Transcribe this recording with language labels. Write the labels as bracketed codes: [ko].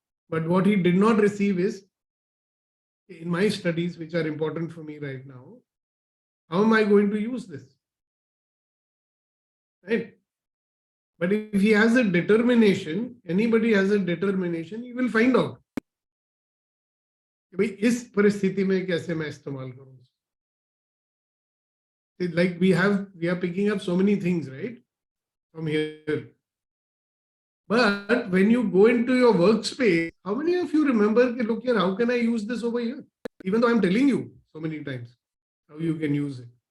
[en] But what he did not receive is, in my studies, which are important for me right now, how am I going to use this? Right? But if he has a determination, anybody has a determination, he will find out. [hi] भाई इस परिस्थिति में कैसे मैं इस्तेमाल करूं? [en] Like we are picking up so many things, right, from here. But when you go into your workspace, how many of you remember, look here, how can I use this over here? Even though I'm telling you so many times how you can use it.